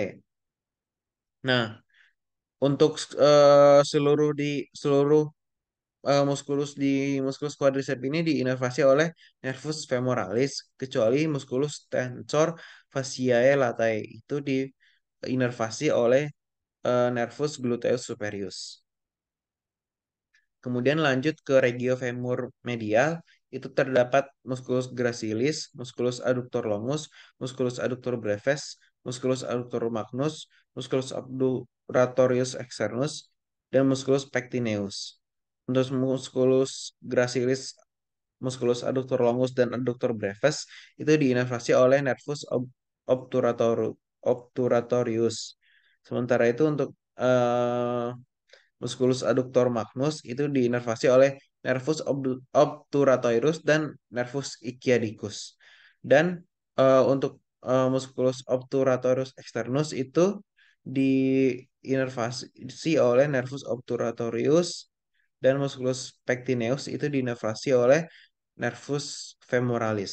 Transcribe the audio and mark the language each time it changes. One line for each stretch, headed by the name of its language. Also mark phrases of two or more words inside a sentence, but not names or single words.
Indonesian: Nah, untuk seluruh musculus quadriceps ini diinervasi oleh nervus femoralis kecuali musculus tensor fasciae latae itu diinervasi oleh nervus gluteus superius. Kemudian lanjut ke regio femur medial, itu terdapat musculus gracilis, musculus adductor longus, musculus adductor brevis, musculus adductor magnus, musculus obturatorius externus, dan musculus pectineus. Untuk musculus gracilis, musculus adductor longus, dan adductor brevis itu diinervasi oleh nervus obturatorius. Sementara itu untuk musculus adductor magnus itu diinervasi oleh nervus obturatorus dan nervus ischiadicus. Dan untuk musculus obturatorus externus itu diinervasi oleh nervus obturatorius dan musculus pectineus itu diinervasi oleh nervus femoralis.